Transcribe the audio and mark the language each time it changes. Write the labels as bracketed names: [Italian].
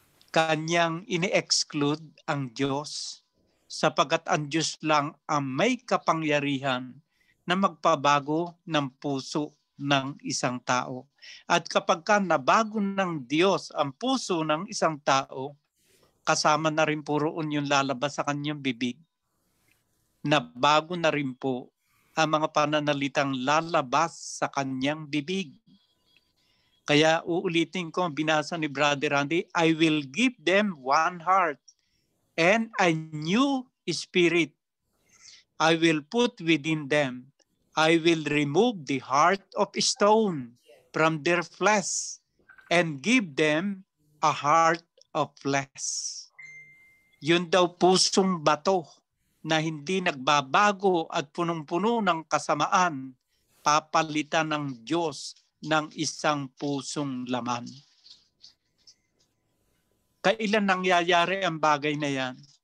[Filipino] Kanyang ini-exclude ang Diyos sapagat ang Diyos lang ang may kapangyarihan na magpabago ng puso ng isang tao. At kapag nabago ng Diyos ang puso ng isang tao, kasama na rin po roon yung lalabas sa kanyang bibig. Nabago na rin po ang mga pananalitang lalabas sa kanyang bibig. Kaya uulitin ko ang binasa ni Brother Randy, [English] I will give them one heart and a new spirit I will put within them. I will remove the heart of stone from their flesh and give them a heart of flesh. [Filipino] Yun daw pusong bato na hindi nagbabago at punong-puno ng kasamaan, papalitan ng Diyos ng isang pusong laman. Kailan nangyayari ang bagay na yan?